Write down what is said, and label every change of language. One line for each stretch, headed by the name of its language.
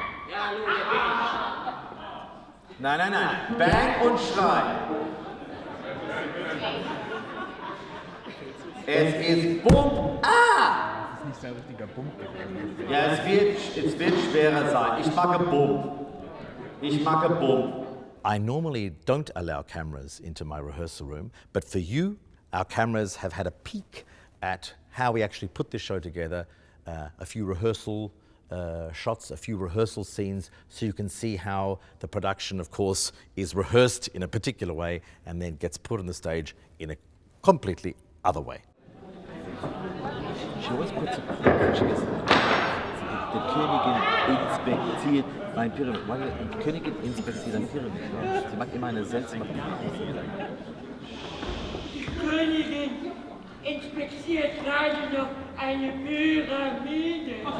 German: Ja, hallo, hier bin ich. Nein, nein, nein. Bang und Schrei. Es ist Bump. Ah! Das ist nicht so ein richtiger Bump gewesen. Ja, es wird schwerer sein. Ich mag Bump. Ich mag Bump.
English: I normally don't allow cameras into my rehearsal room, but for you, our cameras have had a peek at how we actually put this show together, a few rehearsal shots, a few rehearsal scenes, so you can see how the production, of course, is rehearsed in a particular way and then gets put on the stage in a completely other way. She always puts a picture.
German: Die Königin inspiziert ein Pyramid. Die Königin inspiziert ein Pyramid. Sie macht immer eine seltsame Pyramid. Die Königin inspiziert gerade noch eine Pyramide.